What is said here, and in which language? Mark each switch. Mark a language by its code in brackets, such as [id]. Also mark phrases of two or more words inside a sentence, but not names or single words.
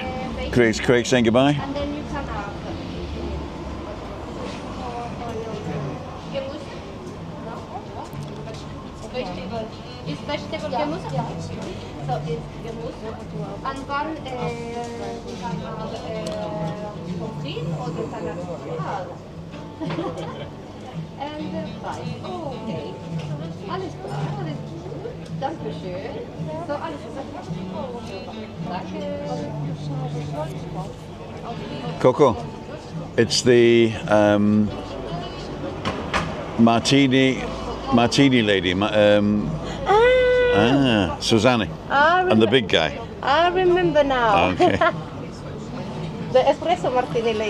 [en] Craig saying goodbye. And then you come out. Vegetable. Is vegetable gemüse? So it's gemüse. And one [nl] En de prijs. Oké. [de] Alles klar. Dankeschön. [nl] Zo, alles gezegd. Dank. [en] Coco, it's the martini lady, Susanne, and the big guy. I remember now. Okay. The espresso martini lady.